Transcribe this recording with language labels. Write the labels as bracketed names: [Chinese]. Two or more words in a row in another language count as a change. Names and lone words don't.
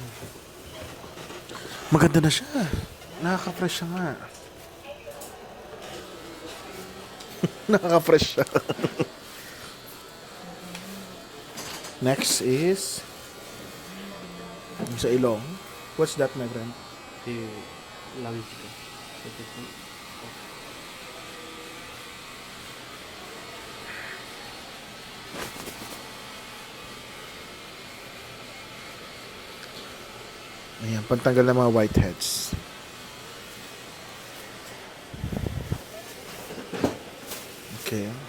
[Filipino] Maganda na siya. Nakaka-fresh siya nga. Nakaka-fresh siya. Next is... yung sa ilong. [English] What's that, my friend? [Hindi] ये लागेज को तो [Filipino] Ayan, pantanggal ng mga whiteheads. Okay.